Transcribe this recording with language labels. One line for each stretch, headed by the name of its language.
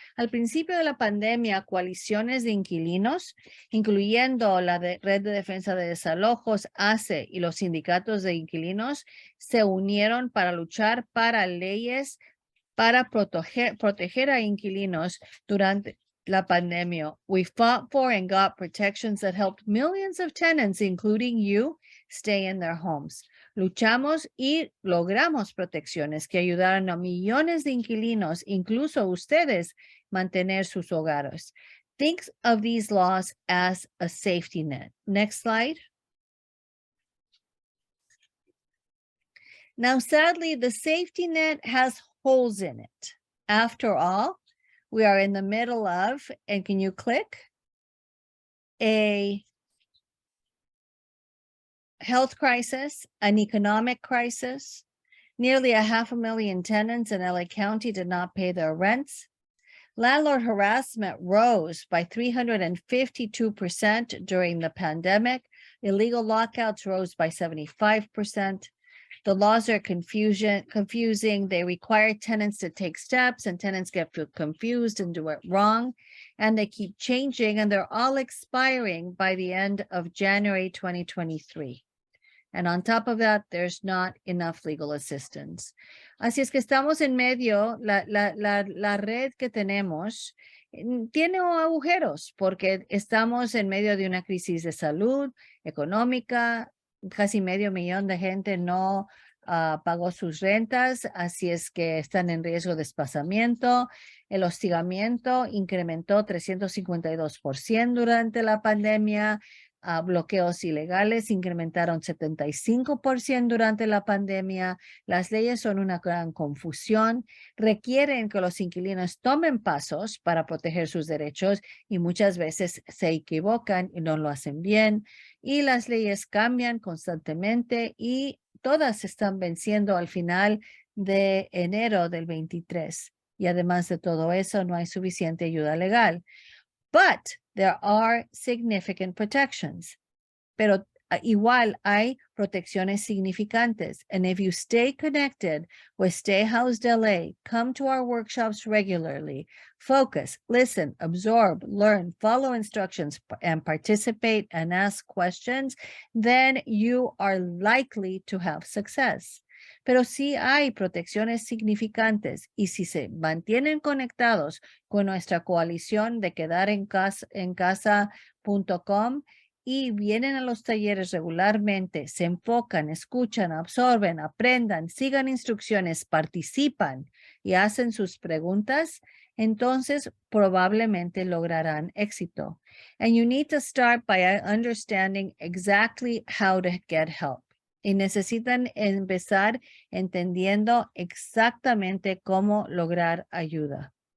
Spanish: Al principio de la pandemia, coaliciones de inquilinos, incluyendo la Red de Defensa de Desalojos, ACE, y los sindicatos de inquilinos, se unieron para luchar para leyes para proteger a inquilinos durante la pandemia.
English: We fought for and got protections that helped millions of tenants, including you, stay in their homes.
Spanish: Luchamos y logramos protecciones que ayudaron a millones de inquilinos, incluso ustedes, mantener sus hogares.
English: Think of these laws as a safety net. Next slide. Now, sadly, the safety net has holes in it. After all, we are in the middle of, and can you click? A health crisis, an economic crisis. Nearly 500,000 tenants in LA County did not pay their rents. Landlord harassment rose by 352% during the pandemic. Illegal lockouts rose by 75%. The laws are confusing. They require tenants to take steps, and tenants get confused and do it wrong. And they keep changing, and they're all expiring by the end of January 2023. And on top of that, there's not enough legal assistance.
Spanish: Así es que estamos en medio, la red que tenemos tiene agujeros porque estamos en medio de una crisis de salud, económica, casi 500,000 de gente no pagó sus rentas, así es que están en riesgo de desplazamiento. El hostigamiento incrementó 352% durante la pandemia. Bloqueos ilegales incrementaron 75% durante la pandemia. Las leyes son una gran confusión. Requieren que los inquilinos tomen pasos para proteger sus derechos y muchas veces se equivocan y no lo hacen bien. Y las leyes cambian constantemente y todas están venciendo al final de enero del 23. Y además de todo eso, no hay suficiente ayuda legal.
English: But there are significant protections.
Spanish: Pero igual hay protecciones significantes.
English: And if you stay connected with Stay Housed LA, come to our workshops regularly, focus, listen, absorb, learn, follow instructions, and participate and ask questions, then you are likely to have success.
Spanish: Pero sí hay protecciones significantes y si se mantienen conectados con nuestra coalición de quedar en casa.com y vienen a los talleres regularmente, se enfocan, escuchan, absorben, aprendan, sigan instrucciones, participan y hacen sus preguntas, entonces probablemente lograrán éxito.
English: And you need to start by understanding exactly how to get help.
Spanish: Y necesitan empezar entendiendo exactamente cómo lograr ayuda.